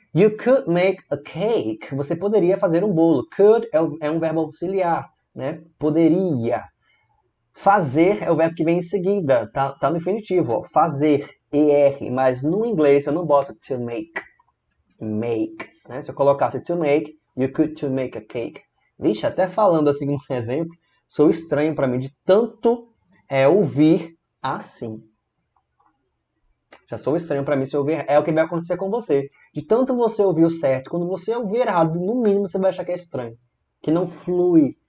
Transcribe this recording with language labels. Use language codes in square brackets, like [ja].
[en] You could make a cake. [pt] Você poderia fazer um bolo. Could é um verbo auxiliar, né? Poderia. Fazer é o verbo que vem em seguida, tá no infinitivo, ó. Fazer, ER, mas no inglês eu não boto to make. Make, né? Se eu colocasse [en] to make, you could to make a cake. [pt] Vixe, até falando assim um exemplo, sou estranho para mim de tanto ouvir assim. Já sou estranho para mim se ouvir, é o que vai acontecer com você. De tanto você ouvir o certo, quando você ouvir errado, no mínimo você vai achar que é estranho, que não flui.